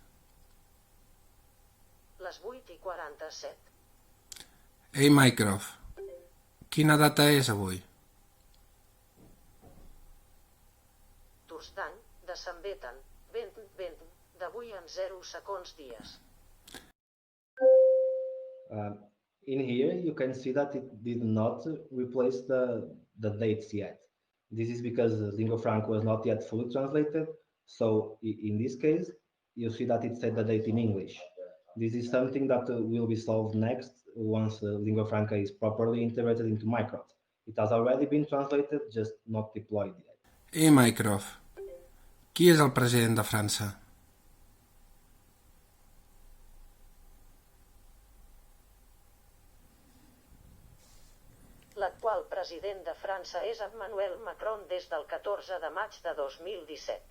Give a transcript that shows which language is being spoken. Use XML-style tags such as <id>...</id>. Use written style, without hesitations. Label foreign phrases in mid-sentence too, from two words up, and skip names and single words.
<ca>Les 8:47. Ei, Mycroft, quina data és avui? Torstany, de Sant Beten, 20, d'avui en 0 segons dies.</ca> <en>In here, you can see that it did not replace the dates yet. This is because lingua franca was not yet fully translated. So in this case, you see that it said the date in English. This is something that will be solved next once lingua franca is properly integrated into Mycroft. It has already been translated, just not deployed yet.</en> <ca>Ei, Mycroft, qui és el president de França? L'actual president de França és Emmanuel Macron des del 14 de maig de 2017.</ca>